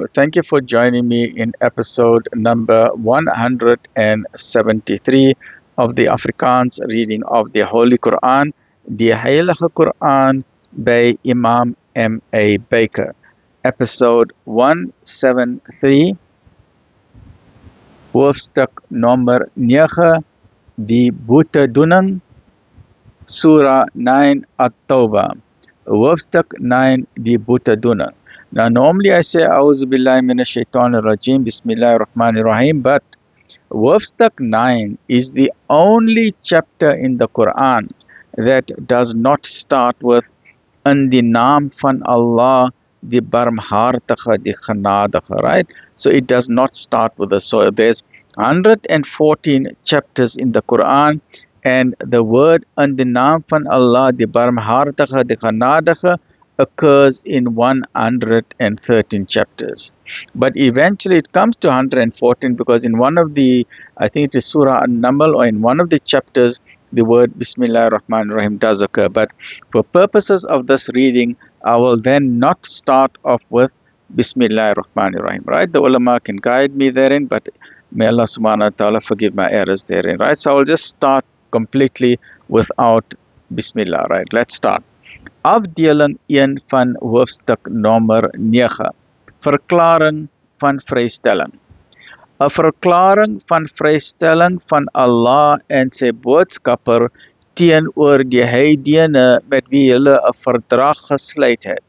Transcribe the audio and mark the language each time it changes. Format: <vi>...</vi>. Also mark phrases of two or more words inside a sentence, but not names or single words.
<en>Thank you for joining me in episode number 173 of the Afrikaans reading of the Holy Quran, the Heilige Quran by Imam M.A. Baker. Episode 173,</en> <af>hoofstuk nummer 9, die boetedoening, Surah 9 At-Tawbah. Hoofstuk 9, die boetedoening.</af> <en>Now, normally I say,</en> <ar>أعوذ بالله من الشيطان الرجيم، بسم الله الرحمن الرحيم,</ar> <en>but Hoofstuk 9 is the only chapter in the Quran that does not start with in the</en> <af>naam van Allah,</af> <en>the Barmhartige, the Genadige, right? So it does not start with this. So there's 114 chapters in the Quran, and the word in the</en> <af>naam van Allah,</af> <en>the Barmhartige, the Genadige, occurs in 113 chapters. But eventually it comes to 114 because in one of the, I think it is Surah An-Naml, or in one of the chapters, the word</en> <ar>بسم الله الرحمن الرحيم</ar> <en>does occur. But for purposes of this reading, I will then not start off with</en> <ar>بسم الله الرحمن الرحيم,</ar> <en>right? The ulama can guide me therein, but may Allah</en> <ar>سبحانه وتعالى</ar> <en>forgive my errors therein, right? So I will just start completely without Bismillah, right? Let's start.</en> <af>Afdeling 1 van hoofstuk nommer 9. Verklaring van vrystelling. 'n Verklaring van vrystelling van Allah en sy boodskapper teenoor die heidene met wie hulle 'n verdrag gesluit het.</af>